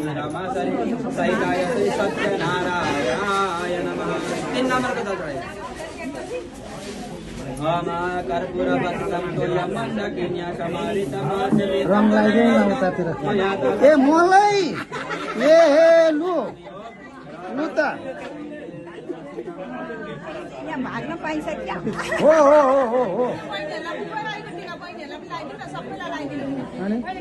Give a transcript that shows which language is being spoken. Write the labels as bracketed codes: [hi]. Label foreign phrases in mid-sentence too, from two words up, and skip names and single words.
[sa] श्रीरामाय सहिताय श्री सत्यनारायणाय नमः [hi] 3 नंबर का चढ़ाइए [sa] मम कर्पूर बतम तोय मन्दाकिन्य समरित [ne] रङ लगाइदेऊ न उतातिर ए मलाई ए हे लु लु त यहाँ भाग्न पाइन्छ क्या हो हो हो हो हो अनि